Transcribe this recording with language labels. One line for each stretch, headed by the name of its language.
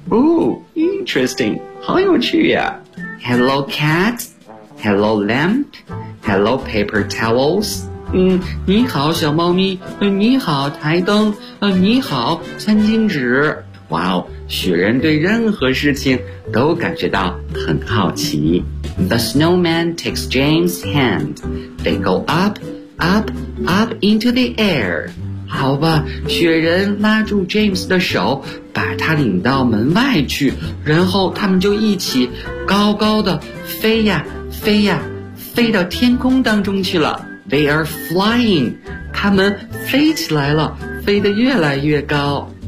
English: Oh, interesting.
Chinese: 好有趣呀。
English: Hello, cat. Hello, lamp. Hello, paper towels.
Chinese: 你好，小猫咪。你好，台灯。你好，餐巾纸。哇哦，雪人对任何事情都感觉到很好奇。
English: The snowman takes James' hand. They go up, up, up into the air.
Chinese: 好吧，雪人拉住 James 的手，把他领到门外去，然后他们就一起高高的飞呀。飞呀，飞到天空当中去了。
English: They are flying.
Chinese: 他们飞起来了，飞得越来越高。